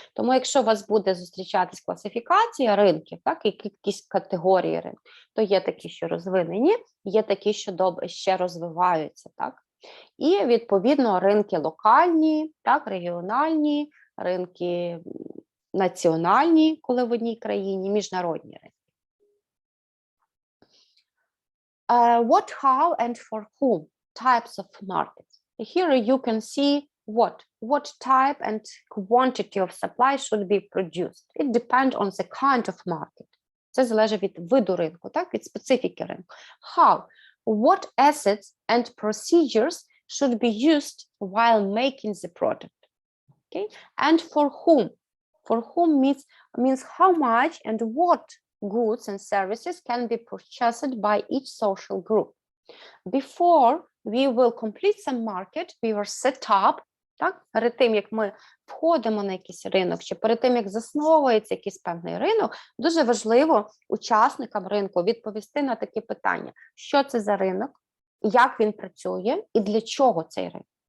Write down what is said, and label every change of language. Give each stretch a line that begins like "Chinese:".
Ukrainian: Тому якщо у вас буде зустрічатись класифікація ринків, так, якісь категорії ринків, то є такі, що розвинені, є такі, що добре ще розвиваються. Так? І, відповідно, ринки локальні, так, регіональні, ринки національні, коли в одній країні, міжнародні ринки.
English: What, how, and for whom types of markets. Here you can see what type and quantity of supply should be produced. It depends on the kind of market.
Ukrainian: Це залежить від виду ринку, так, від специфіки ринку.
English: How? What assets and procedures should be used while making the product. Okay? And for whom? For whom means how much and what goods and services can be purchased by each social group. Before we will complete some market, we will set up,
Ukrainian: так, перед тим, як ми входимо на якийсь ринок, чи перед тим, як засновується якийсь певний ринок, дуже важливо учасникам ринку відповісти на такі питання. Що це за ринок, як він працює і для чого цей ринок?